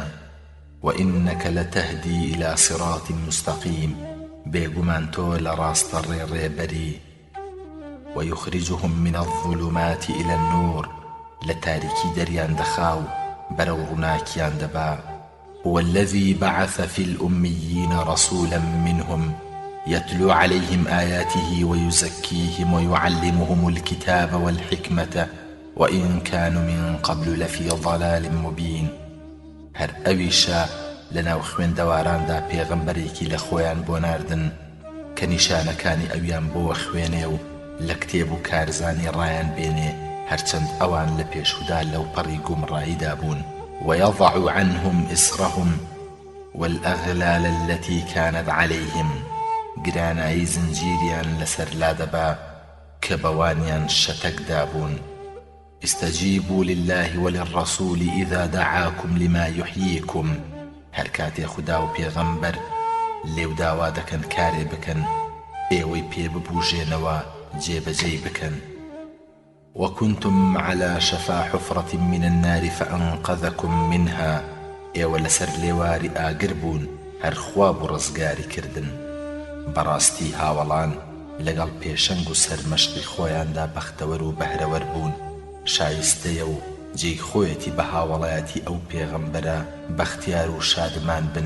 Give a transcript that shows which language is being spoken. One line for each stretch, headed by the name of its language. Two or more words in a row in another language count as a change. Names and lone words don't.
Arabic: وإنك لتهدي إلى صراط مستقيم،
Central Kurdish: بێگومان تۆ لە ڕاستە ڕێڕێبەری.
Arabic: ويخرجهم من الظلمات إلى النور،
Central Kurdish: لە تاریکی دەریان دەخاو بەرەو ڕووناکیان دەبا.
Arabic: هو الذي بعث في الأميين رسولا منهم يتلو عليهم آياته ويزكيهم ويعلمهم الكتاب والحكمة وإن كانوا من قبل لفي ضلال مبين.
Central Kurdish: هەر ئەویشە لەناو خوێندەواراندا پێغەمبەرێکی لە خۆیان بۆ ناردن کە نیشانەکانی ئەویان بۆوە خوێنێ و لە کتێب و کارزانی ڕایان بێنێ هەرچەند ئەوان لە پێشودا لەو پەڕی گومڕاییدا بوون.
Arabic: ويضع عنهم إصرهم والأغلال التي كانت عليهم
Central Kurdish: گرانایی زنجیریان لەسەر لادەبا کە بەوانیان شەتەک دابوون.
Arabic: استجيبوا لله وللرسول إذا دعاكم لما يحييكم
Central Kurdish: هەر کاتێ خوددا و پێغەمبەر لێو داوا دەکەن کارێ بکەن ئێوەی پێ ببوژێنەوە جێبەجێی بکەن.
Arabic: وكنتم على شفا حفرة من النار فأنقذكم منها
Central Kurdish: ئێوە لەسەر لێواری ئاگر بوون هەر خوا بوو ڕزگاری کردن. بەڕاستی هاوڵان لەگەڵ پێشەنگ و سەرمەشقی خۆیاندا بەختەوەر و بەهرەوەر بوون. شایستەیە و جێی خۆیەتی بە هاوڵایەتی ئەو پێغەمبەرە بەختیار و شادمان بن.